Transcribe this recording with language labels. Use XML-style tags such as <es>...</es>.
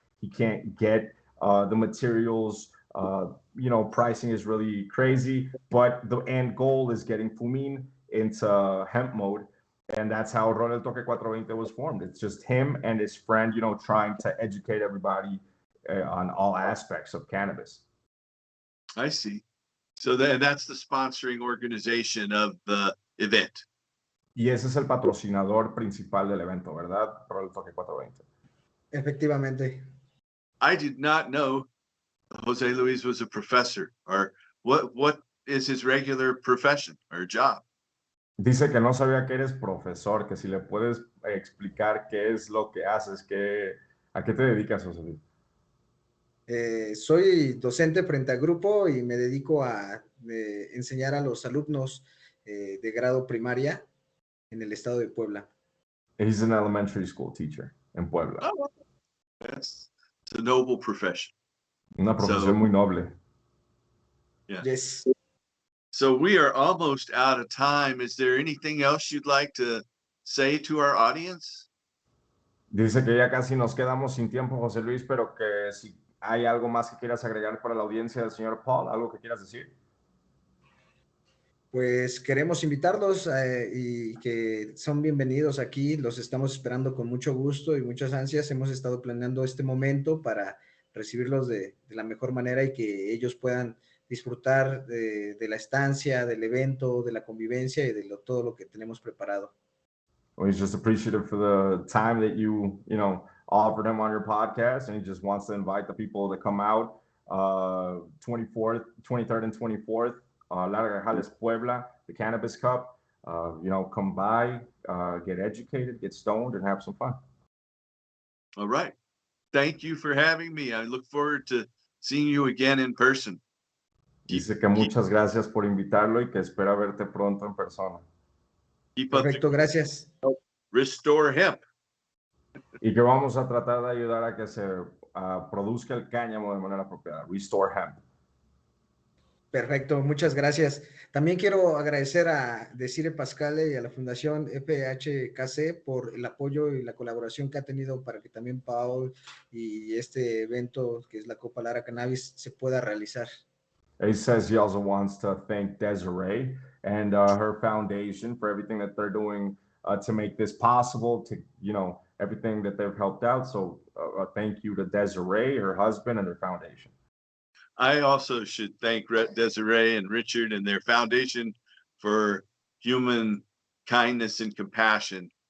<en>He can't get the materials. Pricing is really crazy, but the end goal is getting Fumin into hemp mode. And that's how Rol el Toque 420 was formed. It's just him and his friend, trying to educate everybody on all aspects of cannabis. I see. So that's the sponsoring organization of the event.</en> <es>Y ese es el patrocinador principal del evento, ¿verdad? Rol el Toque 420. Efectivamente.</es> <en>I did not know Jose Luis was a professor, or what is his regular profession or job?</en> <es>Dice que no sabía que eres profesor, que si le puedes explicar qué es lo que haces, ¿a qué te dedicas, Jose Luis? Soy docente frente a grupo y me dedico a enseñar a los alumnos de grado primaria en el estado de Puebla.</es> <en>He's an elementary school teacher in Puebla. Oh, it's a noble profession.</en> <es>Una profesión muy noble.</es> <en>Yeah. Yes. So we are almost out of time. Is there anything else you'd like to say to our audience?</en> <es>Dice que ya casi nos quedamos sin tiempo, José Luis, pero que si hay algo más que quieras agregar para la audiencia del señor Paul, algo que quieras decir. Pues queremos invitarlos y que son bienvenidos aquí. Los estamos esperando con mucho gusto y muchas ansias. Hemos estado planeando este momento para recibirlos de la mejor manera y que ellos puedan disfrutar de la estancia, del evento, de la convivencia y de todo lo que tenemos preparado.</es> <en>Well, he's just appreciative for the time that you offered him on your podcast, and he just wants to invite the people to come out 23rd and 24th, Larga Jales, Puebla, the Cannabis Cup. Come by, get educated, get stoned, and have some fun. All right. Thank you for having me. I look forward to seeing you again in person.</en> <es>Dice que muchas gracias por invitarlo y que espera verte pronto en persona. Perfecto, gracias.</es> <en>Restore hemp.</en> <es>Y que vamos a tratar de ayudar a que se produzca el cáñamo de manera apropiada.</es> <en>Restore hemp.</en> <es>Perfecto, muchas gracias. También quiero agradecer a Desire Pascale y a la Fundación FHKC por el apoyo y la colaboración que ha tenido para que también Paul y este evento, que es la Copa Lara Cannabis, se pueda realizar.</es> <en>He says he also wants to thank Desiree and her foundation for everything that they're doing to make this possible, to, you know, everything that they've helped out. So thank you to Desiree, her husband, and their foundation. I also should thank Desiree and Richard and their foundation for human kindness and compassion.</en>